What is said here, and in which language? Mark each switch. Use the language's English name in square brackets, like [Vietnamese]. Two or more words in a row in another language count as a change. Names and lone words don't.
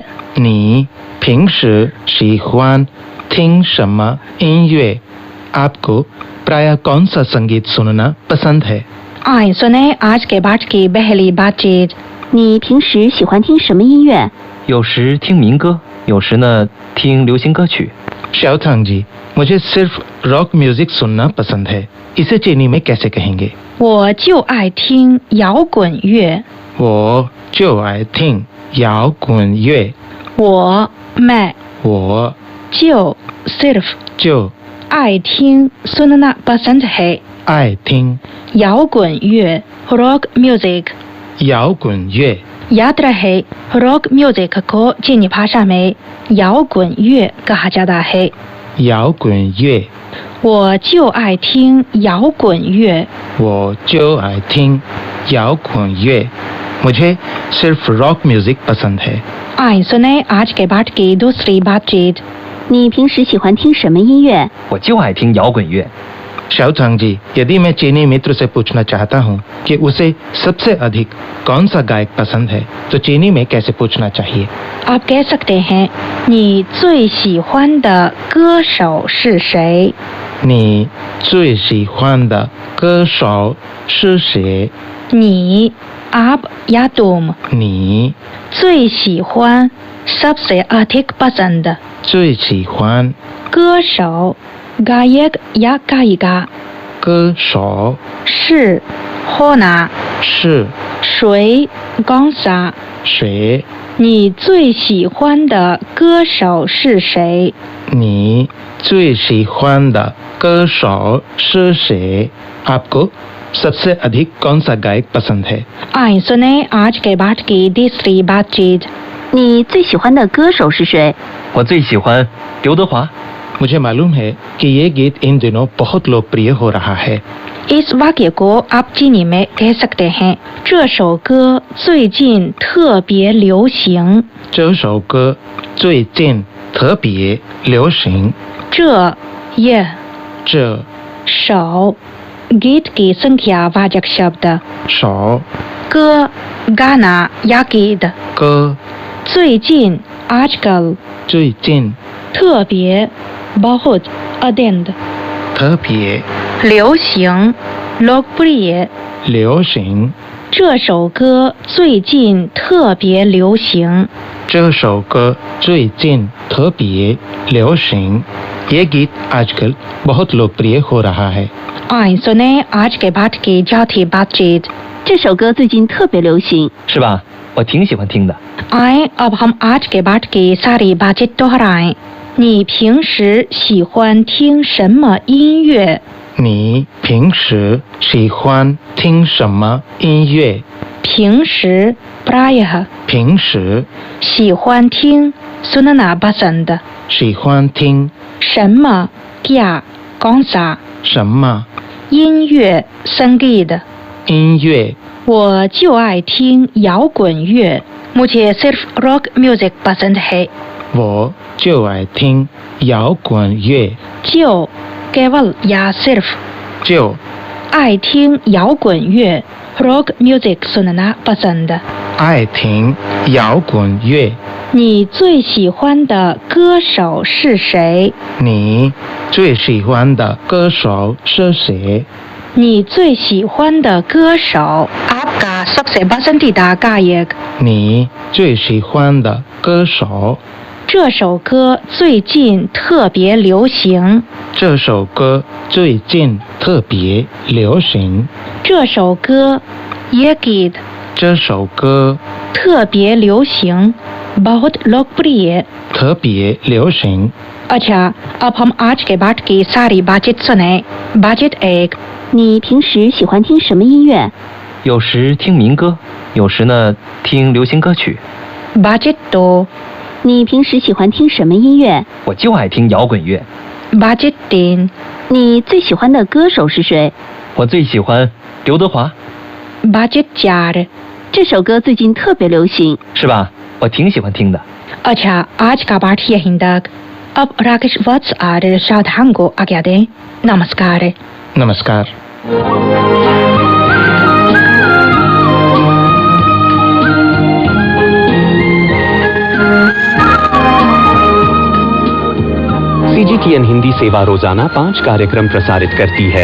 [Chinese] 你平时喜欢听什么音乐? [Hindi] आपको प्रायः कौन सा संगीत सुनना पसंद है? आइए सुने आज के पाठ की पहली बातचीत। [Chinese] 你平时喜欢听什么音乐？有时听民歌，有时呢听流行歌曲。 [Hindi] शाओथांग जी, मुझे सिर्फ [English] rock music [Hindi] सुनना पसंद है, इसे चीनी में कैसे कहेंगे? [Chinese] 我就爱听摇滚乐。我就爱听摇滚乐。我 मैं 我就 सिर्फ 就爱听 [Hindi] सुनना पसंद है [Chinese] 爱听 [English] 摇滚乐 rock music. [Chinese] 摇滚乐。 [Hindi] याद रहे, [English] rock music [Hindi] को चीनी भाषा में 摇滚乐 कहा जाता है। [Chinese] 摇滚乐。我就爱听摇滚乐。我就爱听摇滚乐。 [Hindi] मुझे सिर्फ [English] rock music [Hindi] पसंद है। आइए सुने आज के पाठ की दूसरी बातचीत। [Chinese] 你平时喜欢听什么音乐？我就爱听摇滚乐。 [Hindi] शाओथांग जी, यदि मैं चीनी मित्र से पूछना चाहता हूँ कि उसे सबसे अधिक कौन सा गायक पसंद है, तो चीनी में कैसे पूछना चाहिए? आप कह सकते हैं [Chinese] 你最喜欢的歌手是谁？你最喜欢的歌手是谁？ [Hindi] 你 आप या तुम [Chinese] 你最喜欢 [Hindi] सबसे अधिक पसंद [Chinese] 最喜欢 [Hindi] 歌手 गायक या गायिका [Chinese] 歌手是 होना 是 [Hindi] 谁 कौन सा [Chinese] 谁？你最喜欢的歌手是谁？你最喜欢的歌手是谁 ？ [Hindi] आपको सबसे अधिक कौन सा गायक पसंद है? आइए सुने आज के पाठ की तीसरी बातचीत। [Chinese] 你最喜欢的歌手是谁？我最喜欢刘德华。 [Hindi] मुझे मालूम है कि ये गीत इन दिनों बहुत लोकप्रिय हो रहा है। इस वाक्य को आप चीनी में कह सकते हैं [Chinese] 这首歌最近特别流行。这首歌最近特别流行。这ये 这 [Hindi] 首 गीत की संख्या वाचक शब्द [Chinese] 首 [Hindi] 歌 गाना या गीत [Chinese] 歌 [Hindi] 最近 आजकल [Chinese] 最近 [Hindi] 特别 बहुत अत्यंत [Chinese] 特别 [Hindi] 流行 लोकप्रिय [Chinese] 流行。这首歌最近特别流行。这首歌最近特别流行。 [Hindi] ये गीत आजकल बहुत लोकप्रिय हो रहा है। आइए सुने आज के पाठ की चौथी बातचीत। [Chinese] 这首歌最近特别流行，是吧？我挺喜欢听的。 [Hindi] आए अब हम आज के पाठ की सारी बातचीत दोहराएं। [Chinese] 你平时喜欢听什么音乐？你平时喜欢听什么音乐？ [Hindi] 平时 प्रायः [Chinese] 平时喜欢听 [Hindi] सुनना पसंद [Chinese] 喜欢听什么 [Hindi] क्या कौन सा [Chinese] 什么 [Hindi] 音乐 संगीत [Chinese] 音乐？我就爱听摇滚乐 [Hindi] मुझे सिर्फ [English] rock music [Hindi] पसंद है [Chinese] 我就爱听摇滚乐。 [Hindi] जो केवल या सिर्फ [Chinese] 就爱听摇滚乐 [English] rock music [Hindi] सुनना पसंद [Chinese] 爱听摇滚乐。你最喜欢的歌手是谁？你最喜欢的歌手是谁？你最喜欢的歌手 [Hindi] आपका सबसे पसंदीदा गायक [Chinese] 你最喜欢的歌手？这首歌最近特别流行。这首歌最近特别流行。这首歌 ये गीत 这首歌特别流行 [Hindi] बहुत लोकप्रिय [Chinese] 特别流行。 [Hindi] अच्छा अब हम आज के पाठ की सारी बातचीत सुने। बातचीत एक [Chinese] 你平时喜欢听什么音乐？有时听民歌，有时呢听流行歌曲。 [Hindi] बातचीत दो [Chinese] 你平时喜欢听什么音乐？我就爱听摇滚乐。 [Hindi] बातचीत तीन [Chinese] 你最喜欢的歌手是谁？我最喜欢刘德华， [Hindi] बातचीत चार [Chinese] 这首歌最近特别流行，是吧？我挺喜欢听的。 [Hindi] अच्छा आज का पाठ यहीं तक। अब राकेश वत्स और सावधान को आज्ञा दें। नमस्कार। नमस्कार। CGTN हिंदी सेवा रोजाना 5 कार्यक्रम प्रसारित करती है।